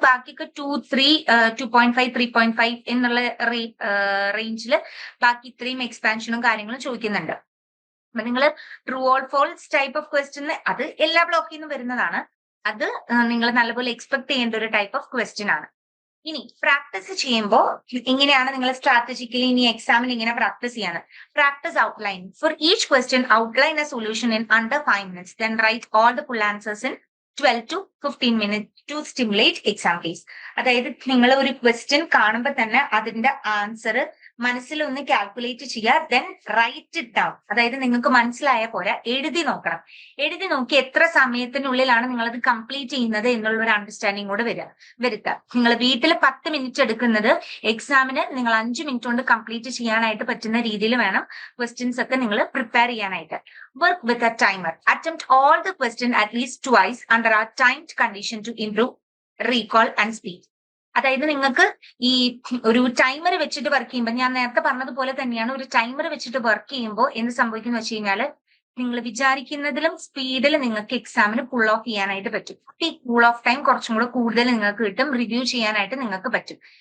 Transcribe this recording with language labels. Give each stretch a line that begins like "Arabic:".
Malayalam: ബാക്കിയൊക്കെ 2, 3, 2.5, 3.5 എന്നുള്ള റേഞ്ചിൽ ബാക്കി ഇത്രയും എക്സ്പാൻഷനും കാര്യങ്ങളും ചോദിക്കുന്നുണ്ട്. അപ്പൊ നിങ്ങൾ true or false type of question അത് എല്ലാ ബ്ലോക്കിൽ നിന്നും വരുന്നതാണ്. അത് നിങ്ങൾ നല്ലപോലെ എക്സ്പെക്ട് ചെയ്യേണ്ട ഒരു ടൈപ്പ് ഓഫ് ക്വസ്റ്റ്യൻ ആണ്. ഇനി പ്രാക്ടീസ് ചെയ്യുമ്പോൾ ഇങ്ങനെയാണ് നിങ്ങൾ സ്ട്രാറ്റജിക്കലി ഇനി എക്സാമിന് ഇങ്ങനെ പ്രാക്ടീസ് ചെയ്യാണ്.
English: Practice outline for each question, outline a solution in under 5 minutes, then write all the full answers in 12 to 15 minutes to stimulate exam case.
Malayalam: അതായത് നിങ്ങൾ ഒരു ക്വസ്റ്റ്യൻ കാണുമ്പോൾ തന്നെ അതിന്റെ ആൻസർ മനസ്സിൽ ഒന്ന് കാൽക്കുലേറ്റ് ചെയ്യുക,
English: Then write it down.
Malayalam: അതായത് നിങ്ങൾക്ക് മനസ്സിലായ പോലെ എഴുതി നോക്കണം. എഴുതി നോക്കി എത്ര സമയത്തിനുള്ളിലാണ് നിങ്ങൾ അത് കംപ്ലീറ്റ് ചെയ്യുന്നത് എന്നുള്ള ഒരു അണ്ടർസ്റ്റാൻഡിങ് കൂടെ വരുത്തുക. നിങ്ങൾ വീട്ടിൽ 10 മിനിറ്റ് എടുക്കുന്നത് എക്സാമിന് നിങ്ങൾ 5 മിനിറ്റ് കൊണ്ട് കംപ്ലീറ്റ് ചെയ്യാനായിട്ട് പറ്റുന്ന രീതിയിൽ വേണം ക്വസ്റ്റ്യൻസ് ഒക്കെ നിങ്ങൾ പ്രിപ്പയർ ചെയ്യാനായിട്ട്.
English: Work with a timer. Attempt all the question at least twice under a timed condition to improve recall and speed.
Malayalam: അതായത് നിങ്ങൾക്ക് ഈ ഒരു ടൈമർ വെച്ചിട്ട് വർക്ക് ചെയ്യുമ്പോൾ, ഞാൻ നേരത്തെ പറഞ്ഞതുപോലെ തന്നെയാണ്, ഒരു ടൈമർ വെച്ചിട്ട് വർക്ക് ചെയ്യുമ്പോൾ എന്ത് സംഭവിക്കുന്നു വെച്ച് കഴിഞ്ഞാല് നിങ്ങൾ വിചാരിക്കുന്നതിലും സ്പീഡിൽ നിങ്ങൾക്ക് എക്സാമിന് പുൾ ഓഫ് ചെയ്യാനായിട്ട് പറ്റും. ഈ കൂൾ ഓഫ് ടൈം കുറച്ചും കൂടെ കൂടുതൽ നിങ്ങൾക്ക് കിട്ടും, റിവ്യൂ ചെയ്യാനായിട്ട് നിങ്ങൾക്ക് പറ്റും.